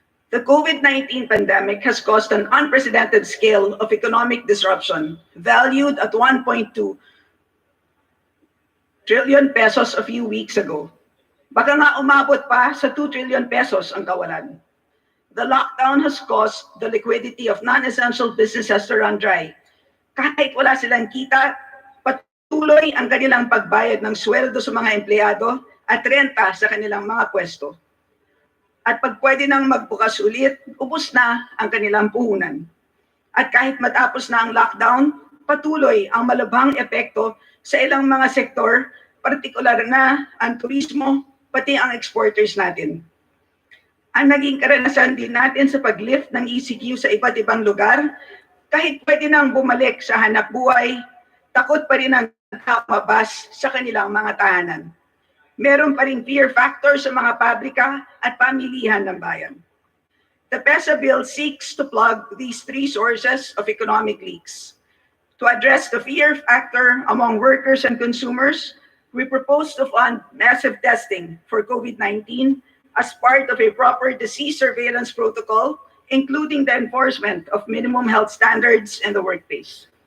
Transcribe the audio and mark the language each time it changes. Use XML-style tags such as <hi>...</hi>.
<en>The COVID-19 pandemic has caused an unprecedented scale of economic disruption, valued at 1.2 trillion pesos a few weeks ago.</en> <tl>Baka nga umabot pa sa 2 trillion pesos ang kawalan.</tl> <en>The lockdown has caused the liquidity of non-essential businesses to run dry.</en> <tl>Kahit wala silang kita, patuloy ang kanilang pagbayad ng sweldo sa mga empleyado at renta sa kanilang mga pwesto. At pag pwede nang magbukas ulit, ubos na ang kanilang puhunan. At kahit matapos na ang lockdown, patuloy ang malubhang epekto sa ilang mga sektor, partikular na ang turismo, pati ang exporters natin. Ang naging karanasan din natin sa pag-lift ng ECQ sa iba't ibang lugar, kahit pwede nang bumalik sa hanap buhay, takot pa rin ang mabas sa kanilang mga tahanan. Meron pa rin fear factor sa mga pabrika at pamilihan ng bayan.</tl> <en>The PESA bill seeks to plug these three sources of economic leaks. To address the fear factor among workers and consumers, we propose to fund massive testing for COVID-19 as part of a proper disease surveillance protocol, including the enforcement of minimum health standards in the workplace.</en>